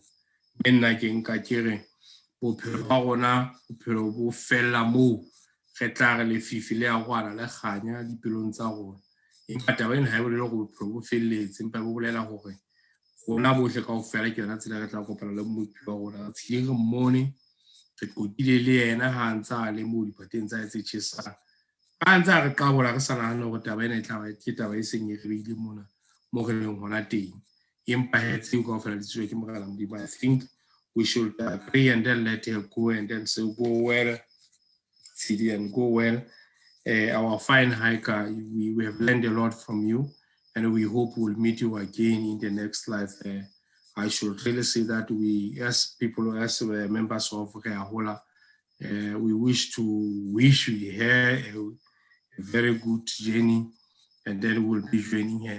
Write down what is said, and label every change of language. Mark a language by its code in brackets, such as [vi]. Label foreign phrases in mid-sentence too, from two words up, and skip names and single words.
[st] Mme nna ke nka ke re bophelo ba rona bophelo bo fella moo re tla re lefifi le a rwana le kganya dipelong tsa rona, empa taba ena ha e bolele hore bophelo bo felletse, empa bo bolela hore rona bohle kaofela ke yona tsela re tla kopana le mopi wa rona. Re tshileng re mmone, re qotile le yena ha ntse a le moo dipateng tsa hae tse tjhesang, ha ntse a re qabola re sa nahane hore taba ena e tla ke taba e seng e re beile mona mo re leng hona teng, empa he tseo kaofela di tswe ke Morena Modimo. [en] I think we should pray and then let her go and then say, go well, Tsidi, and go well. Our fine hiker, we have learned a lot from you, and we hope we'll meet you again in the next life. I should really say that we, as people, as members of Reahola, we wish her a very good journey, and then we'll be joining her.